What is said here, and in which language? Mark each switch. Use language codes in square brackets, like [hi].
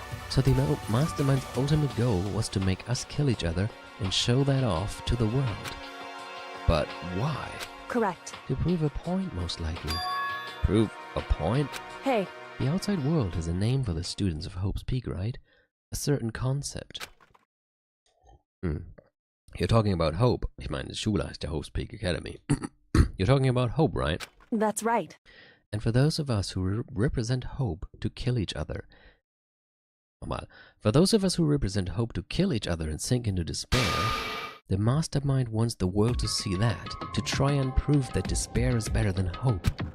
[en] So the mastermind's ultimate goal was to make us kill each other and show that off to the world. But why? Correct. To prove a point, most likely. Prove a point? Hey. The outside world is a name for the students of Hope's Peak, right? A certain concept. You're talking about Hope. [de] Ich meine, die Schule heißt ja Hope's Peak Academy. [en] You're talking about Hope, right? That's right. And for those of us who represent Hope to kill each other... For those of us who represent hope to kill each other and sink into despair, the mastermind wants the world to see that, to try and prove that despair is better than hope.